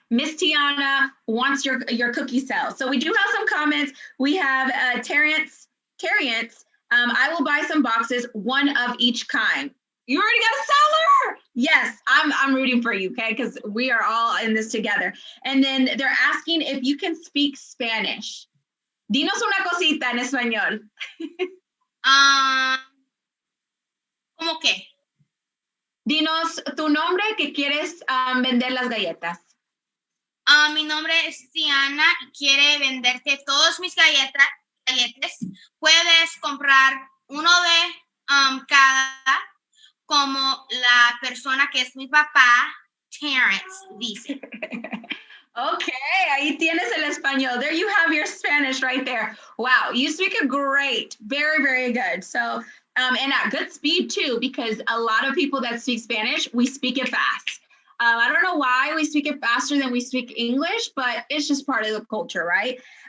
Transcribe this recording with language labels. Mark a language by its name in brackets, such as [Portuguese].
[English] Miss Tiana wants your cookie sale. So we do have some comments. We have Terrence. I will buy some boxes, 1 of each kind. You already got a seller. Yes, I'm rooting for you, okay? Because we are all in this together. And then they're asking if you can speak Spanish. [Spanish] Dinos una cosita en español. ¿Cómo qué? Dinos tu nombre que quieres vender las galletas. Mi nombre es Tiana y quiere venderte todos mis galletas. Puedes comprar uno de cada, como la persona que es mi papá, Terrence, dice. Okay, ahí tienes el español. [English] There you have your Spanish right there. Wow, you speak it great. Very, very good. So, and at good speed too, because a lot of people that speak Spanish, we speak it fast. I don't know why we speak it faster than we speak English, but it's just part of the culture, right?